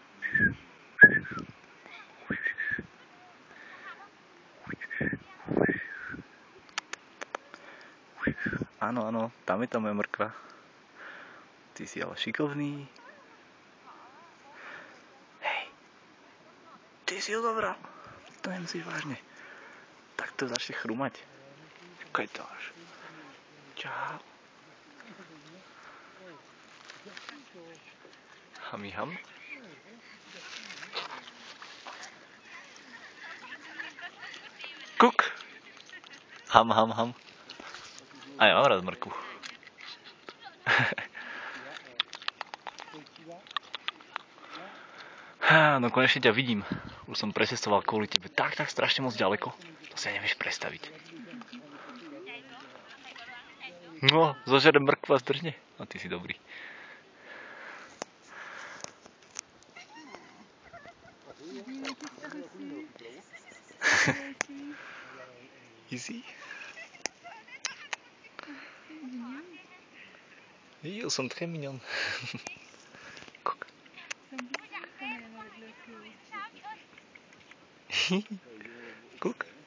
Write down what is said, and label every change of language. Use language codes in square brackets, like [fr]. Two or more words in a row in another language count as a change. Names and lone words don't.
[sk] Áno, áno, tam je tá moja mrkva. Ty si ale šikovný. Hej, ty si ho zobral. To nemyslíš vážne. Tak to začne chrumať. Keď to až. Čau. Hami ham. Kuk. Ham, ham, ham. A ja mám rád mrkvu. No konečne ťa vidím. Už som precestoval kvôli tebe tak strašne moc ďaleko. To si nevieš predstaviť. No, zožere mrkvu a zdržne. A ty si dobrý. Easy. Jo, som [fr] très mignon. [sk] Kuk. Kuk.